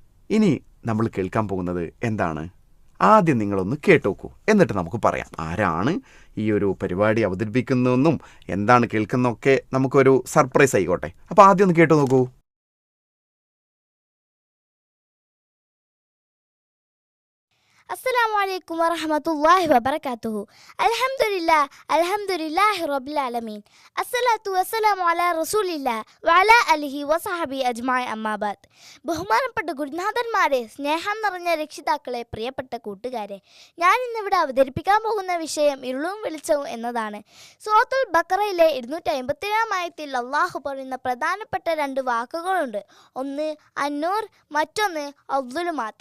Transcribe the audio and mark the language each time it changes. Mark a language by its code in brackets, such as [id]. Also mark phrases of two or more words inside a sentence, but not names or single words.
[ml] ഇനി നമ്മൾ കേൾക്കാൻ പോകുന്നത് എന്താണ്? ആദ്യം നിങ്ങളൊന്ന് കേട്ടോക്കൂ, എന്നിട്ട് നമുക്ക് പറയാം ആരാണ് ഈ ഒരു പരിപാടി അവതരിപ്പിക്കുന്നതെന്നും എന്താണ് കേൾക്കുന്നതൊക്കെ നമുക്കൊരു സർപ്രൈസ് ആയിക്കോട്ടെ. അപ്പോൾ ആദ്യം ഒന്ന് കേട്ടു നോക്കൂ. [ar] السلام عليكم ورحمة الله وبركاته. الحمد لله رب العالمين. الصلاة والسلام على رسول الله وعلى آله وصحبه أجمعين. أما بعد. [ml] ബഹുമാനപ്പെട്ട ഗുരുനാഥന്മാരെ, സ്നേഹം നിറഞ്ഞ രക്ഷിതാക്കളെ, പ്രിയപ്പെട്ട കൂട്ടുകാരെ, ഞാൻ ഇന്നിവിടെ അവതരിപ്പിക്കാൻ പോകുന്ന വിഷയം ഇരുളും വെളിച്ചവും എന്നതാണ്. സൂറത്തുൽ ബഖറയിലെ 257 ആയത്തിൽ അള്ളാഹു പറയുന്ന പ്രധാനപ്പെട്ട 2 വാക്കുകളുണ്ട്. ഒന്ന് അന്നൂർ, മറ്റൊന്ന് അദ്ദുലുമാത്ത്.